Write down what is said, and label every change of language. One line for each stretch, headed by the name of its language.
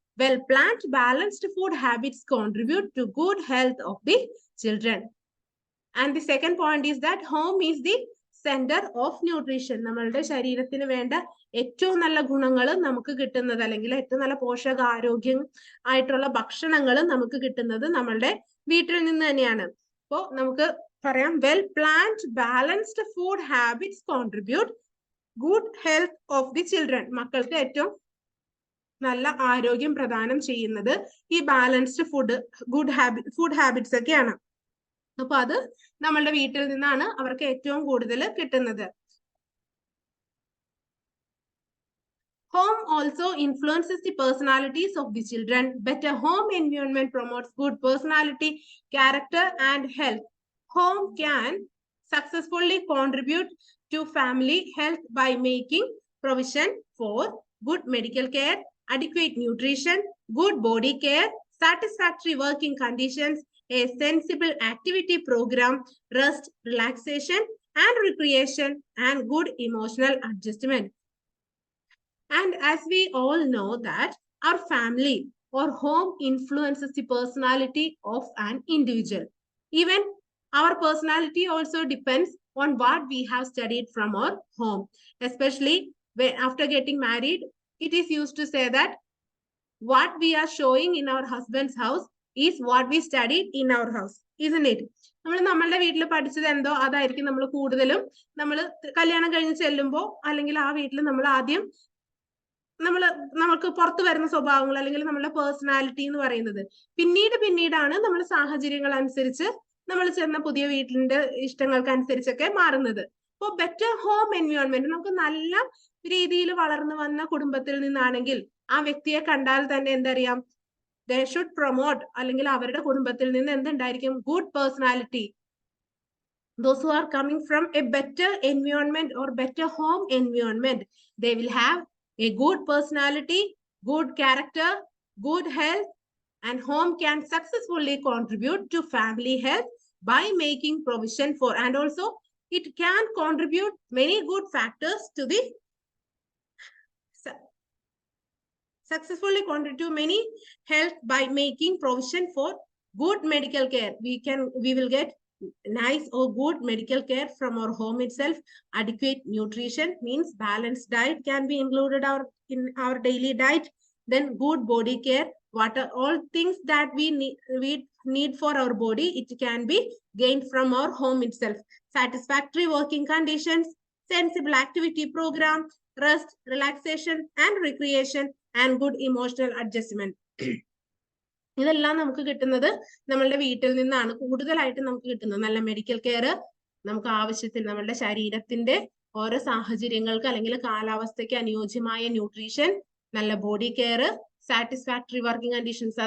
English: Well-planned, balanced food habits contribute to good health of the children. And the second point is that home is the center of nutrition.
Malayalam: നമ്മളുടെ ശരീരത്തിന് വേണ്ട ഏറ്റവും നല്ല ഗുണങ്ങൾ നമുക്ക് കിട്ടുന്നത്, അല്ലെങ്കിൽ ഏറ്റവും നല്ല പോഷകാരോഗ്യം ആയിട്ടുള്ള ഭക്ഷണങ്ങൾ നമുക്ക് കിട്ടുന്നത് നമ്മളുടെ വീട്ടിൽ നിന്ന് തന്നെയാണ്. അപ്പോൾ നമുക്ക് പറയാം,
English: Well planned balanced food habits contribute good health of the children.
Malayalam: മക്കൾക്ക് ഏറ്റവും നല്ല ആരോഗ്യം പ്രദാനം ചെയ്യുന്നത് ഈ ബാലൻസ്ഡ് ഫുഡ് ഹാബിറ്റ്സ് ഒക്കെയാണ്. അപ്പൊ അത് നമ്മളുടെ വീട്ടിൽ നിന്നാണ് അവർക്ക് ഏറ്റവും കൂടുതൽ കിട്ടുന്നത്.
English: Home also influences the personalities of the children. Better home environment promotes good personality, character, and health. Home can successfully contribute to family health by making provision for good medical care, adequate nutrition, good body care, satisfactory working conditions, a sensible activity program, rest, relaxation, and recreation, and good emotional adjustment. And as we all know that our family or home influences the personality of an individual. Even our personality also depends on what we have studied from our home. Especially when after getting married, it is used to say that what we are showing in our husband's house is what we studied in our house, isn't it?
Malayalam: നമ്മളുടെ വീട്ടിൽ പഠിച്ചത് എന്തോ അതായിരിക്കും നമ്മൾ കൂടുതലും നമ്മൾ കല്യാണം കഴിഞ്ഞ് ചെല്ലുമ്പോൾ, അല്ലെങ്കിൽ ആ വീട്ടിൽ നമ്മൾ ആദ്യം നമുക്ക് പുറത്തു വരുന്ന സ്വഭാവങ്ങൾ അല്ലെങ്കിൽ നമ്മുടെ പേഴ്സണാലിറ്റി എന്ന് പറയുന്നത് പിന്നീടാണ് നമ്മൾ സാഹചര്യങ്ങൾ അനുസരിച്ച് നമ്മൾ ചെന്ന പുതിയ വീട്ടിന്റെ ഇഷ്ടങ്ങൾക്ക് അനുസരിച്ചൊക്കെ മാറുന്നത്. അപ്പോൾ ബെറ്റർ ഹോം എൻവയോൺമെന്റ്, നമുക്ക് നല്ല രീതിയിൽ വളർന്നു വന്ന കുടുംബത്തിൽ നിന്നാണെങ്കിൽ ആ വ്യക്തിയെ കണ്ടാൽ തന്നെ എന്തറിയാം,
English: they should promote,
Malayalam: അല്ലെങ്കിൽ അവരുടെ കുടുംബത്തിൽ നിന്ന് എന്തുണ്ടായിരിക്കും, good personality.
English: Those who are coming from a better environment or better home environment, they will have a good personality, good character, good health, and home can successfully contribute to family health by making provision for, and also it can contribute many good factors to the successfully contribute to many health by making provision for good medical care. We will get nice or good medical care from our home itself. Adequate nutrition means balanced diet can be included in our daily diet. Then good body care, what are all things that we need for our body, it can be gained from our home itself. Satisfactory working conditions, sensible activity program, rest, relaxation, and recreation, and good emotional adjustment.
Malayalam: ഇതെല്ലാം നമുക്ക് കിട്ടുന്നത് നമ്മളുടെ വീട്ടിൽ നിന്നാണ് കൂടുതലായിട്ട് നമുക്ക് കിട്ടുന്നത്. നല്ല മെഡിക്കൽ കെയർ, നമുക്ക് ആവശ്യത്തിന് നമ്മളുടെ ശരീരത്തിന്റെ ഓരോ സാഹചര്യങ്ങൾക്ക് അല്ലെങ്കിൽ കാലാവസ്ഥയ്ക്ക് അനുയോജ്യമായ ന്യൂട്രീഷൻ, നല്ല body care,
English: Satisfactory working conditions.